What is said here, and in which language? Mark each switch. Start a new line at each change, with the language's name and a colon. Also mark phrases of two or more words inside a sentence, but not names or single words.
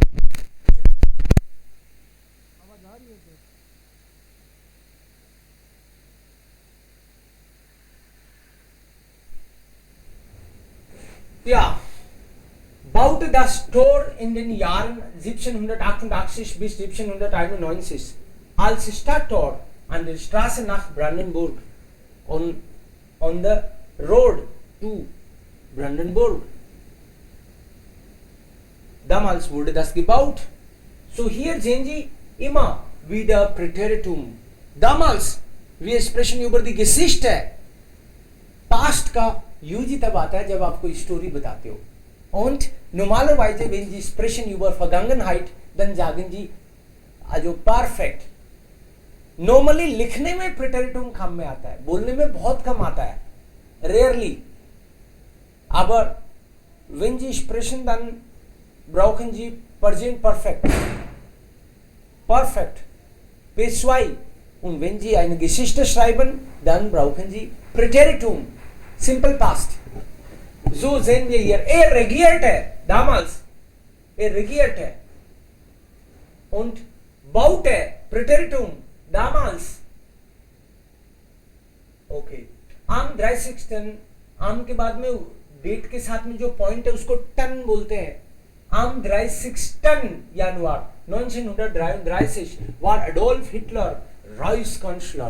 German: Ja, baute das Tor in den Jahren 1788 bis 1791 als Stadttor an der Straße nach Brandenburg
English: on the road to Brandenburg.
German: Damals wurde das gebaut. So hier sehen Sie immer wieder Präteritum. Damals, wir sprechen über die Geschichte.
Hindi: Past का यूज ही तब आता है जब आप कोई स्टोरी बताते हो.
German: Und normalerweise, wenn Sie sprechen über Vergangenheit, dann sagen Sie also perfect.
Hindi: नॉर्मली लिखने में प्रेटेरिटुम काम में आता है, बोलने में बहुत कम आता है, रेयरली.
German: Aber wenn Sie sprechen, dann brauchen Sie Präsent Perfekt. Perfekt. P2. Und wenn Sie eine Geschichte schreiben, dann brauchen Sie Präteritum.
English: Simple Past.
German: So sehen wir hier. Regierte damals. Regierte. Und baute Präteritum. damals.
Hindi: ओके, आम 30. आम के बाद में डेट के साथ में जो पॉइंट है उसको टन बोलते हैं. आम 30.
German: Januar 1933 war Adolf Hitler Reichskanzler.